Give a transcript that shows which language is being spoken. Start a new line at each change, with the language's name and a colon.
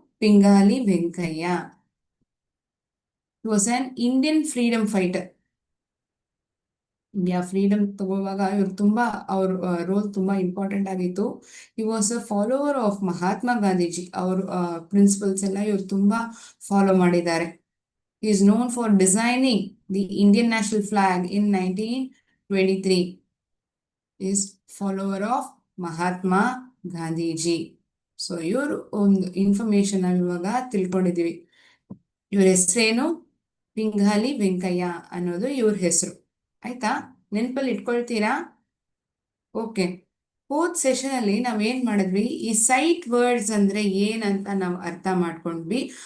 English: Pingali Venkayya. Was an Indian freedom fighter.
Kannada: India freedom ತಗೊಳ್ಳುವಾಗ ಇವ್ರು ತುಂಬಾ ಅವ್ರ ರೋಲ್ ತುಂಬಾ ಇಂಪಾರ್ಟೆಂಟ್ ಆಗಿತ್ತು.
English: He was a follower of Mahatma Gandhiji.
Kannada: ಅವ್ರ ಪ್ರಿನ್ಸಿಪಲ್ಸ್ ಎಲ್ಲ ಇವ್ರು ತುಂಬಾ ಫಾಲೋ ಮಾಡಿದ್ದಾರೆ.
English: He is known for designing the Indian national flag in 1923. Is follower of Mahatma Gandhiji.
Kannada: So ಇವರು ಒಂದು ಇನ್ಫಾರ್ಮೇಶನ್ ಇವಾಗ ತಿಳ್ಕೊಂಡಿದೀವಿ. ಇವ್ರ ಹೆಸರೇನು? ಪಿಂಗಾಲಿ ವೆಂಕಯ್ಯ ಅನ್ನೋದು ಇವ್ರ ಹೆಸರು, ಆಯ್ತಾ? ನೆನಪಲ್ಲಿ ಇಟ್ಕೊಳ್ತೀರಾ? ಓಕೆ. ಹೋದ್ ಸೆಷನ್ ಅಲ್ಲಿ ನಾವ್ ಏನ್ ಮಾಡಿದ್ವಿ, ಈ ಸೈಟ್ ವರ್ಡ್ಸ್ ಅಂದ್ರೆ ಏನಂತ ನಾವು ಅರ್ಥ ಮಾಡ್ಕೊಂಡ್ವಿ.